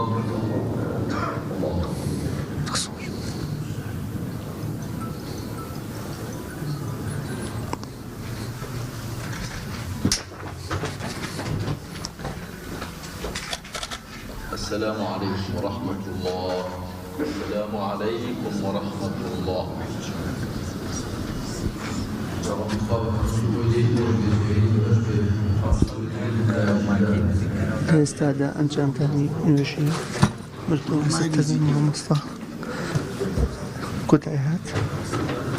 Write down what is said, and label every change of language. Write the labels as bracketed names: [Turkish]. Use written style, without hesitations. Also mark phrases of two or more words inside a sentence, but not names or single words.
[Arabic] الله السلام عليكم ورحمة الله. السلام عليكم ورحمة الله. [Central Kurdish] ئێستادا ئەنجامدانی نوێژی مردوو لەسەر تەرمی مامۆستا کۆتایی هات.